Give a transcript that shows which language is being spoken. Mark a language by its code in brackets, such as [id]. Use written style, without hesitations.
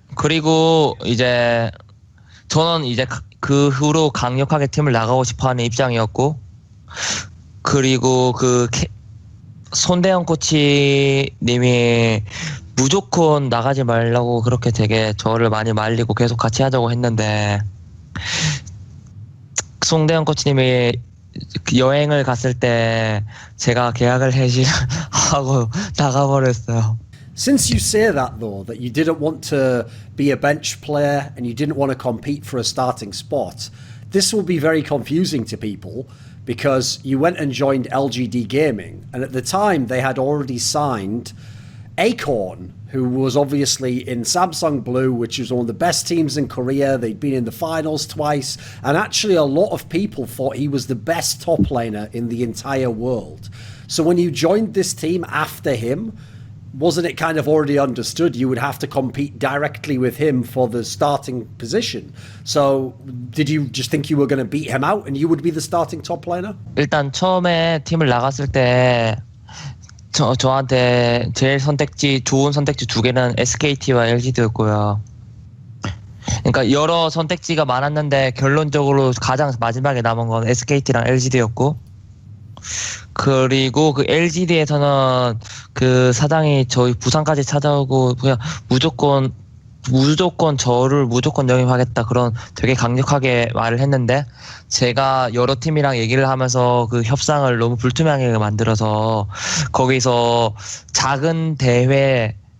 [ko] 그리고 이제 저는 이제 그 후로 강력하게 팀을 나가고 싶어하는 입장이었고 그리고 손대영 코치님이 무조건 나가지 말라고 그렇게 되게 저를 많이 말리고 계속 같이 하자고 했는데 송대영 코치님이 여행을 갔을 때 제가 계약을 해지하고 나가버렸어요. [en] Since you say that, though, that you didn't want to be a bench player and you didn't want to compete for a starting spot, this will be very confusing to people because you went and joined LGD Gaming, and at the time they had already signed Acorn, who was obviously in Samsung Blue, which is one of the best teams in Korea. They'd been in the finals twice, and actually a lot of people thought he was the best top laner in the entire world. So when you joined this team after him, wasn't it kind of already understood you would have to compete directly with him for the starting position? So did you just think you were going to beat him out and you would be the starting top laner? [ko] 일단 처음에 팀을 나갔을 때 저한테 제일 좋은 선택지 두 개는 SKT와 LGD였고요. 그러니까 여러 선택지가 많았는데 결론적으로 가장 마지막에 남은 건 SKT랑 LGD였고 그리고 그 LGD에서는 그 사장이 저희 부산까지 찾아오고 그냥 무조건 저를 무조건 영입하겠다 그런 되게 강력하게 말을 했는데 제가 여러 팀이랑 얘기를 하면서 그 협상을 너무 불투명하게 만들어서 거기서 작은 대회